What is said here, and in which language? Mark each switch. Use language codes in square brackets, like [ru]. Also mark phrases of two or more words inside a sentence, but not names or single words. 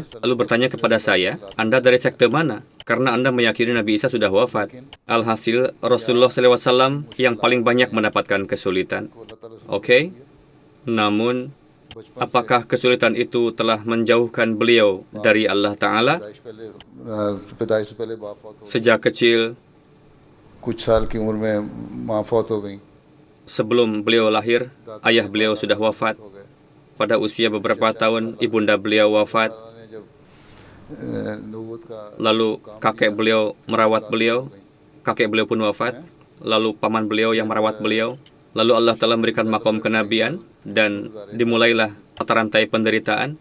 [id] Lalu bertanya kepada saya, Anda dari sekte mana? Karena Anda meyakini Nabi Isa sudah wafat. Alhasil, Rasulullah SAW yang paling banyak mendapatkan kesulitan. Oke? Namun, apakah kesulitan itu telah menjauhkan beliau dari Allah Ta'ala? Sejak kecil, [ur] کچھ سال کی عمر میں ماں فوت ہو گئی [id] sebelum beliau lahir, ayah beliau sudah wafat. Pada usia beberapa tahun, ibunda beliau wafat. Lalu kakek beliau merawat beliau. Kakek beliau pun wafat. Lalu paman beliau yang merawat beliau. Lalu Allah telah memberikan makom kenabian dan dimulailah mata rantai penderitaan.